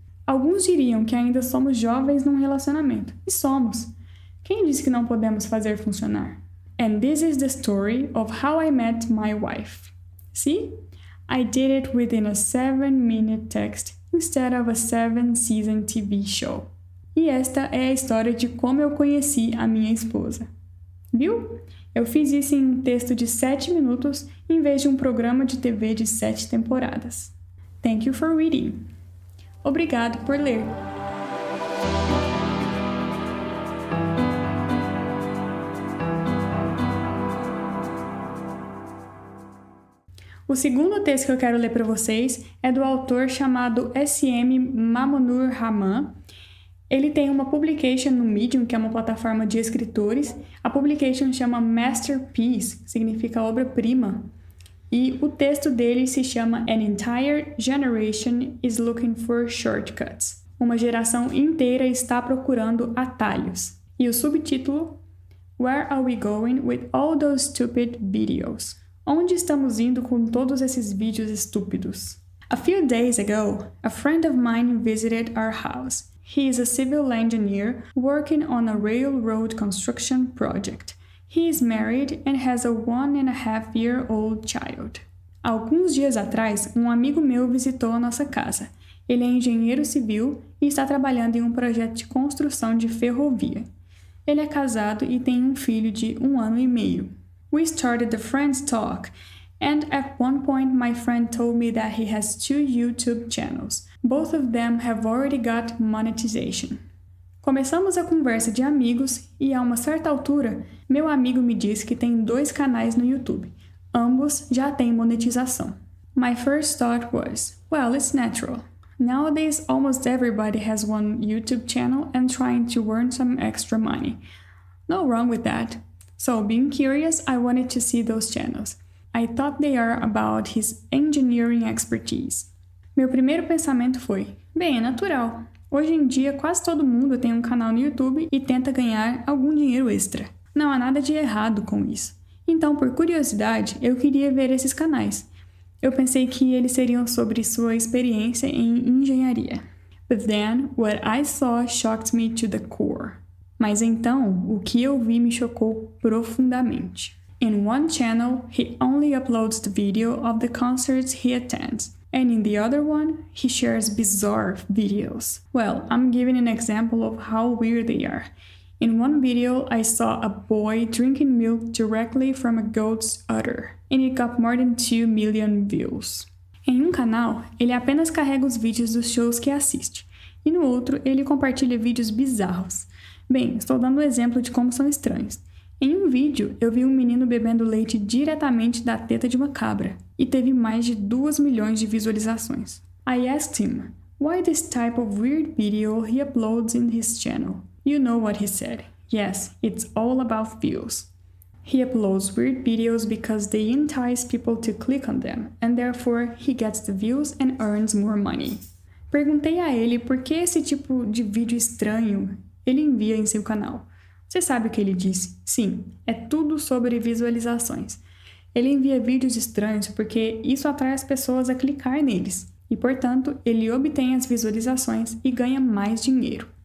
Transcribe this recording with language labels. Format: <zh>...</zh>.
<pt>Alguns diriam que ainda somos jovens num relacionamento, e somos. Quem disse que não podemos fazer funcionar?</pt> <en>And this is the story of how I met my wife. See? I did it within a 7-minute text instead of a 7-season TV show.</en> <pt>E esta é a história de como eu conheci a minha esposa. Viu? Eu fiz isso em um texto de 7 minutos em vez de um programa de TV de 7 temporadas.</pt> <en>Thank you for reading.</en> <pt>Obrigado por ler. O segundo texto que eu quero ler para vocês é do autor chamado S.M. Mamunur Rahman. Ele tem uma publication no Medium, que é uma plataforma de escritores. A publication chama Masterpiece, que significa obra-prima. E o texto dele se chama</pt> <en>An Entire Generation is Looking for Shortcuts.</en> <pt>Uma geração inteira está procurando atalhos. E o subtítulo,</pt> <en>Where are we going with all those stupid videos?</en> <pt>Onde estamos indo com todos esses vídeos estúpidos?</pt> <en>A few days ago, a friend of mine visited our house. He is a civil engineer working on a railroad construction project. He is married and has a 1.5-year-old child.</en> <pt>Alguns dias atrás, um amigo meu visitou a nossa casa. Ele é engenheiro civil e está trabalhando em um projeto de construção de ferrovia. Ele é casado e tem um filho de 1 ano e meio.</pt> <en>We started the friends talk, and at one point my friend told me that he has 2 YouTube channels. Both of them have already got monetization.</en> <pt>Começamos a conversa de amigos e, a uma certa altura, meu amigo me disse que tem 2 canais no YouTube. Ambos já têm monetização.</pt> <en>My first thought was, well, it's natural. Nowadays, almost everybody has one YouTube channel and trying to earn some extra money. No wrong with that. So, being curious, I wanted to see those channels. I thought they are about his engineering expertise.</en> <pt>Meu primeiro pensamento foi, bem, é natural. Hoje em dia, quase todo mundo tem um canal no YouTube e tenta ganhar algum dinheiro extra. Não há nada de errado com isso. Então, por curiosidade, eu queria ver esses canais. Eu pensei que eles seriam sobre sua experiência em engenharia.</pt> <en>But then, what I saw shocked me to the core.</en> <pt>Mas então, o que eu vi me chocou profundamente.</pt> <en>In one channel, he only uploads the video of the concerts he attends. And in the other one, he shares bizarre videos. Well, I'm giving an example of how weird they are. In one video, I saw a boy drinking milk directly from a goat's udder, and it got more than 2 million views.</en> <pt>Em um canal, ele apenas carrega os vídeos dos shows que assiste, e no outro, ele compartilha vídeos bizarros. Bem, estou dando um exemplo de como são estranhos. Em um vídeo, eu vi um menino bebendo leite diretamente da teta de uma cabra, e teve mais de 2 milhões de visualizações.</pt> <en>I asked him, why this type of weird video he uploads in his channel? You know what he said. Yes, it's all about views. He uploads weird videos because they entice people to click on them, and therefore he gets the views and earns more money.</en> <pt>Perguntei a ele por que esse tipo de vídeo estranho ele envia em seu canal. Você sabe o que ele disse? Sim, é tudo sobre visualizações. Ele envia vídeos estranhos porque isso atrai as pessoas a clicar neles, e portanto, ele obtém as visualizações e ganha mais dinheiro.</pt>